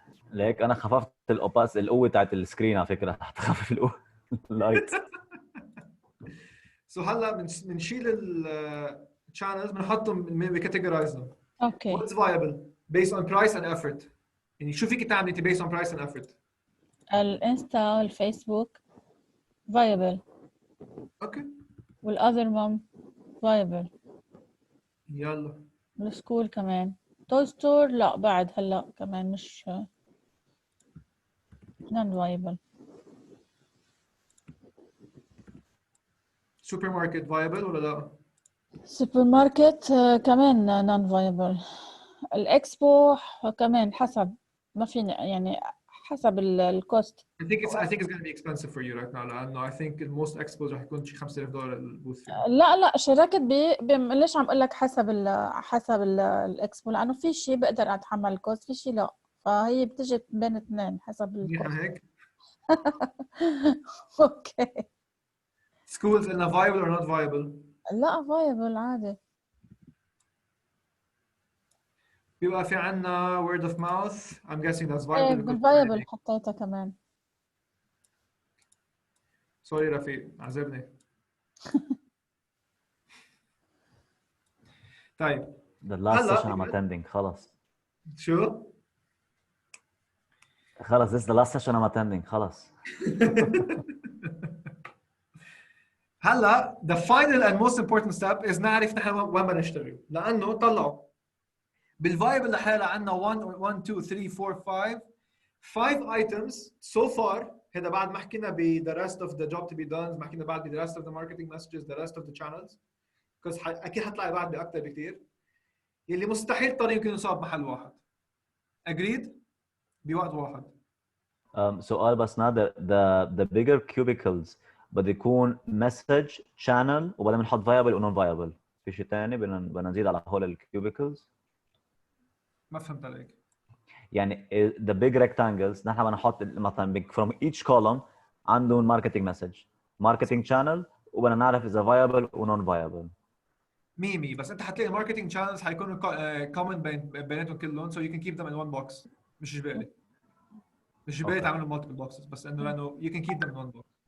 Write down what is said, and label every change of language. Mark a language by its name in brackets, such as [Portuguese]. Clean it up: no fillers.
[Arabic] ليك انا خففت القوه تاعت السكرين على فكره حتى خفف القوه اللايت. سو هلا بنشيل الشانلز بنحطهم بكاتيجورايزهم. [English] Okay. What's viable based on price and effort. [Arabic] يعني شو فيك تعملي انت [English] based on price and effort؟ [Arabic] الانستا والفيسبوك viable. [English] Okay. [Arabic] والاذر one viable. يلا. السكول كمان. توي ستور لا بعد هلا كمان مش non viable. سوبر ماركت viable ولا لا؟ سوبر ماركت كمان non viable. الاكسبو كمان حسب ما فيني يعني حسب الكوست. [English] I think it's going to be expensive for you right now لأنه I think most expos [Arabic] رح يكون شي $5,000 البوث فيها. لا شركت ليش عم اقول لك حسب الاكسبو لانه في شيء بقدر اتحمل الكوست في شيء لا فهي بتجي بين اثنين حسب الكوست. هيك. [English] Okay. Schools in a viable or not viable؟ [Arabic] لا viable عادي. بيبقى في عنا [English] word of mouth. I'm guessing that's viable. [Arabic] viable حطيتها كمان. سوري رفيق عذبني. طيب. [English] The last session I'm attending خلص. [Arabic] شو؟ [English] خلص this is the last session I'm attending خلص. [Arabic] هلا [English] the final and most important step is [Arabic] نعرف نحن وين بدنا نشتغل لأنه طلعوا بالفايبل لحالها عندنا 1 2 3 4 5 items so far. هذا بعد ما حكينا ب [English] the rest of the job to be done [Arabic] ما حكينا بعد ب [English] the rest of the marketing messages the rest of the channels because [Arabic] أكيد حطلع بعد بأكثر بكثير يلي مستحيل طريق يمكن يصاب محل واحد. agreed بوقت واحد. سؤال بس نادر [English] the bigger cubicles [Arabic] بده يكون message channel وبعدين بنحط viable و non viable. في شيء ثاني بدنا نزيد على هول الكيوبيكلز؟ ما فهمت عليك. يعني [English] the big rectangles [Arabic] نحن بدنا نحط مثلا [English] from each column [Arabic] عندهم [English] marketing message marketing channel [Arabic] وبدنا نعرف اذا viable و non viable. ميمي بس انت حتلاقي الماركتنج شانلز حيكونوا كومن بيناتهم كلهم [English] so you can keep them in one box [Arabic] مش جبالي تعملوا [English] multiple boxes [Arabic] بس لانه [English] you can keep them in one box.